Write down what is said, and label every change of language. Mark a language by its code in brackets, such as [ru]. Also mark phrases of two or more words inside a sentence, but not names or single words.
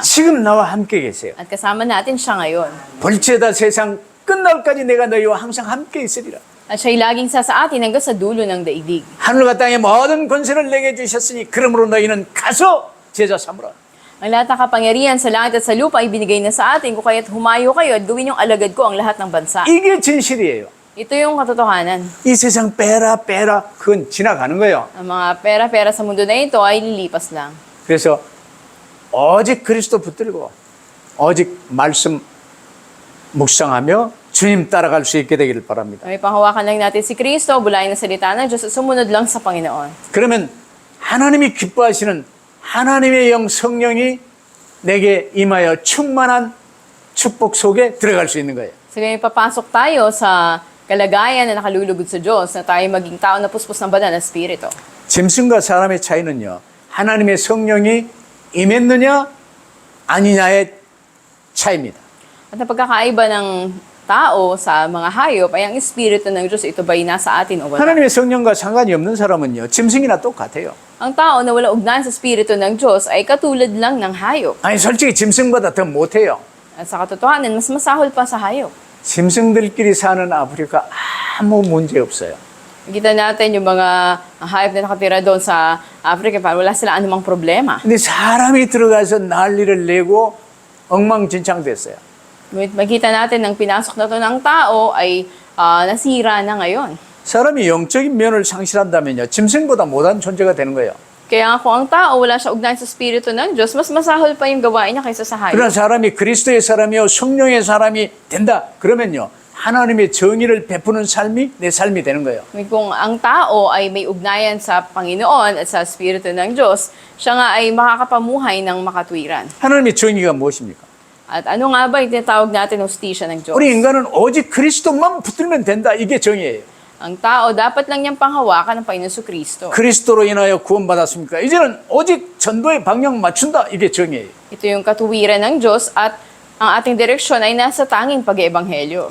[ko] 지금 나와 함께 계세요. [tl] At kasama natin siya ngayon. [ko] 볼지어다 세상 끝날까지 내가 너희와 항상 함께 있으리라. [tl] At siya'y laging sa atin hanggang sa dulo ng daigdig. [ko] 하늘과 땅의 모든 권세를 내게 주셨으니 그러므로 너희는 가서 제자 삼으라. [tl] Ang lahat ng kapangyarihan sa langit at sa lupa ay binigay na sa atin, kung kaya't humayo kayo at gawin yung alagad ko ang lahat ng bansa. [ko] 이게 진실이에요. [tl] Ito yung katotohanan. [ko] 이 세상 빼라 그건 지나가는 거예요. [tl] Ang mga pera-pera sa mundo na ito ay lilipas lang. [ko] 그래서 오직 그리스도 붙들고 오직 말씀 묵상하며 주님 따라갈 수 있게 되기를 바랍니다. [tl] May panghawakan lang natin si Kristo, bulayin ang salita ng Diyos at sumunod lang sa Panginoon. [ko] 그러면 하나님이 기뻐하시는 하나님의 영 성령이 내게 임하여 충만한 축복 속에 들어갈 수 있는 거예요. [tl] So ngayon papasok tayo sa kalagayan na nakalulugod sa Diyos na tayo maging tao na puspos ng banal na Espiritu. [ko] 짐승과 사람의 차이는요. 하나님의 성령이 임했느냐 아니냐의 차이입니다. [tl] At ang pagkakaiba ng tao sa mga hayop ay ang Espiritu ng Diyos. Ito ba'y nasa atin o wala? [ko] 하나님의 성령과 상관이 없는 사람은요. 짐승이나 똑같아요. [tl] Ang tao na wala ugnayan sa Espiritu ng Diyos ay katulad lang ng hayop. 아니 솔직히 짐승보다 더 못해요. At sa katotohanan, mas masahol pa sa hayop. [ko] 짐승들끼리 사는 아프리카 아무 문제 없어요. [tl] Kita natin yung mga hayop na nakatira doon sa Africa, parang wala sila anumang problema. [ko] 근데 사람이 들어가서 난리를 내고 엉망진창됐어요. [tl] Ngunit makita natin ng pinasok na to ng tao ay nasira na ngayon. [ko] 사람이 영적인 면을 상실한다면요. 짐승보다 못한 존재가 되는 거예요. [tl] Kaya nga kung ang tao wala siya ugnayan sa Espiritu ng Diyos, mas masahol pa yung gawain niya kaysa sa [ko] 그러나 [tl] hayop. [ko] 사람이 그리스도의 사람이요 성령의 사람이 된다. 그러면요. 하나님의 정의를 베푸는 삶이 내 삶이 되는 거예요. [tl] Ngunit kung ang tao ay may ugnayan sa Panginoon at sa Espiritu ng Diyos, siya nga ay makakapamuhay ng makatwiran. [ko] 하나님의 정의가 무엇입니까? [tl] At ano nga ba yung tinatawag natin hostisya ng Diyos? [ko] 우리 인간은 오직 그리스도만 붙들면 된다. 이게 정의예요. [tl] Ang tao, dapat lang niyang panghawakan ng Panginoon sa Kristo. [ko] 그리스도로 인하여 구원받았습니까? 이제는 오직 전도의 방향 맞춘다. 이게 정의예요. [tl] Ito yung katuwiran ng Diyos at ang ating direksyon ay nasa tanging pag-iebanghelyo.